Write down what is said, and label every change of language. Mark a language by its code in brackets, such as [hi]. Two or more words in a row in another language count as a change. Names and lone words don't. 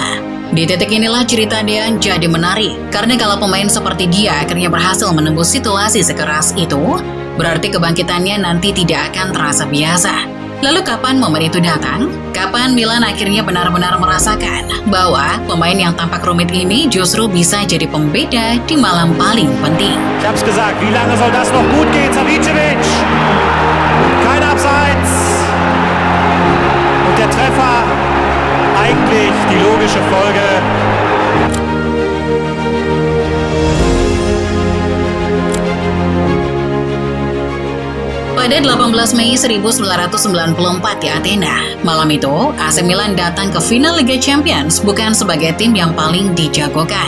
[id] Di titik inilah cerita Dean jadi menarik, karena kalau pemain seperti dia akhirnya berhasil menembus situasi sekeras itu, berarti kebangkitannya nanti tidak akan terasa biasa. Lalu kapan momen itu datang? Kapan Milan akhirnya benar-benar merasakan bahwa pemain yang tampak rumit ini justru bisa jadi pembeda di malam paling penting? [de] Ich hab's gesagt, wie lange soll das noch gut gehen, Savicevic? Kein Abseits. Und der Treffer, eigentlich die logische Folge. [id] Pada 18 Mei 1994 di Athena, malam itu AC Milan datang ke final Liga Champions bukan sebagai tim yang paling dijagokan.